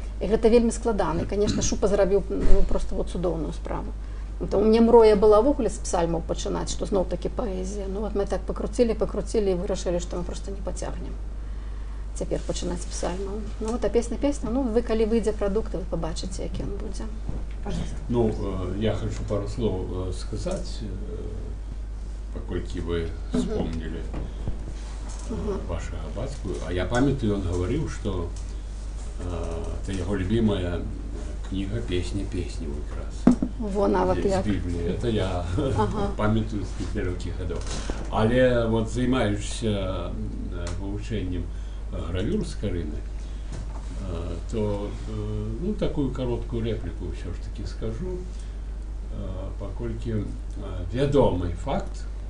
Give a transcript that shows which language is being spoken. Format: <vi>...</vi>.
<be>І гэта вельмі складана. І, канешне, Шупа зрабіў проста цудоўную справу. Таму мне мроя была ўвогуле з псальмаў пачынаць, што зноў-такі паэзія. Мы так пакруцілі і вырашылі, што мы проста не пацягнем цяпер пачынаць з псальмаў. А песня, вы калі выйдзе прадукт, вы пабачыце, які ён будзе.</be> <ru>Я хочу пару слов сказать, паколькі вы вспомнили вашего бацьку. А я памятаю, он говорил, что это его любимая книга «Песни как раз». Из Библии. Это я памятаю с первых годов.</ru> <uk>Але займаючися вивченням гравюр з Карини, то такую короткую реплику все ж таки скажу, паколькі вядомый факт.</uk>